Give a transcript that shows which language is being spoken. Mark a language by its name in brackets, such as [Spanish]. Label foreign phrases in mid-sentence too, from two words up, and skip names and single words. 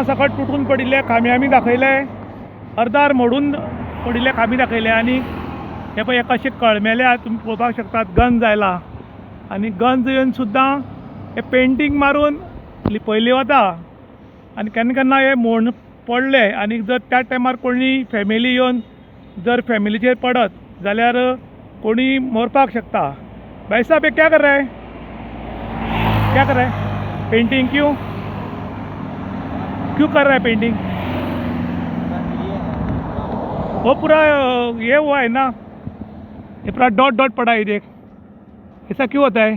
[Konkani] सकट तुटून पडिल्ले खांबे आमी दाखयले अर्दार मोडून पडिल्ले खांबे दाखयले आनी हे पळय कशें कळमेल्या तुमी पळोवपाक शकतात गंज आयला आनी गंज येवन सुद्दां हे पेंटींग मारून लिपयले वता आनी केन्ना केन्ना हे मोड पडले आनी जर त्या टायमार कोणी फॅमिली येवन जर फॅमिलीचेर पडत जाल्यार कोणी मरपाक शकता। [Hindi] भाई साहब ये क्या कर रहे हैं, क्या कर रहे हैं? पेंटिंग क्यों क्यों कर रहा है पेंटिंग? वो पूरा ये हुआ है ना, ये पूरा [English] dot dot [Hindi] पड़ा है देख, ऐसा क्यों होता है?